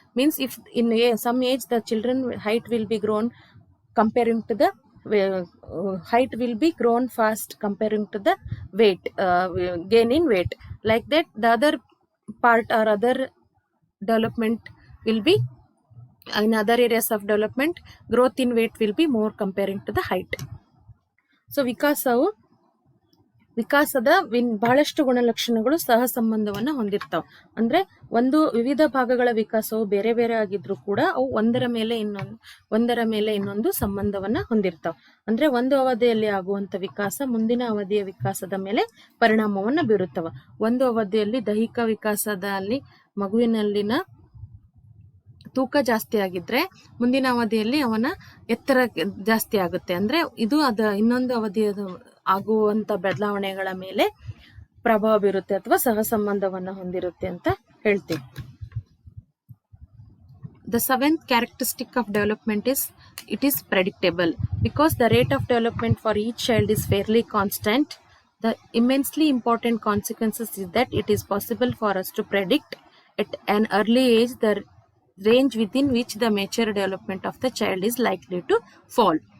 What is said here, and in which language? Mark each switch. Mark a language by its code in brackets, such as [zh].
[en] Means if in some age the children height will be grown comparing to the height will be grown fast comparing to the weight gain in weight, like that the other part or other development will be in other areas of development, growth in weight will be more comparing to the height. [kn] So ವಿಕಾಸದ ಬಹಳಷ್ಟು ಗುಣಲಕ್ಷಣಗಳು ಸಹ ಸಂಬಂಧವನ್ನ ಹೊಂದಿರ್ತಾವೆ. ಅಂದ್ರೆ ಒಂದು ವಿವಿಧ ಭಾಗಗಳ ವಿಕಾಸವು ಬೇರೆ ಬೇರೆ ಆಗಿದ್ರು ಕೂಡ ಅವು ಒಂದರ ಮೇಲೆ ಇನ್ನೊಂದು ಸಂಬಂಧವನ್ನ ಹೊಂದಿರ್ತಾವೆ. ಅಂದ್ರೆ ಒಂದು ಅವಧಿಯಲ್ಲಿ ಆಗುವಂತ ವಿಕಾಸ ಮುಂದಿನ ಅವಧಿಯ ವಿಕಾಸದ ಮೇಲೆ ಪರಿಣಾಮವನ್ನ ಬೀರುತ್ತವ. ಒಂದು ಅವಧಿಯಲ್ಲಿ ದೈಹಿಕ ವಿಕಾಸದಲ್ಲಿ ಮಗುವಿನಲ್ಲಿನ ತೂಕ ಜಾಸ್ತಿ ಆಗಿದ್ರೆ ಮುಂದಿನ ಅವಧಿಯಲ್ಲಿ ಅವನ ಎತ್ತರ ಜಾಸ್ತಿ ಆಗುತ್ತೆ. ಅಂದ್ರೆ ಇದು ಇನ್ನೊಂದು ಅವಧಿಯ ಆಗುವಂತ ಬದಲಾವಣೆಗಳ ಮೇಲೆ ಪ್ರಭಾವ ಬೀರುತ್ತೆ ಅಥವಾ ಸಹ ಸಂಬಂಧವನ್ನ ಹೊಂದಿರುತ್ತೆ ಅಂತ ಹೇಳ್ತೀವಿ. [en] The seventh characteristic of development is it is predictable. Because the rate of development for each child is fairly constant, the immensely important consequences is that it is possible for us to predict at an early age the range within which the mature development of the child is likely to fall.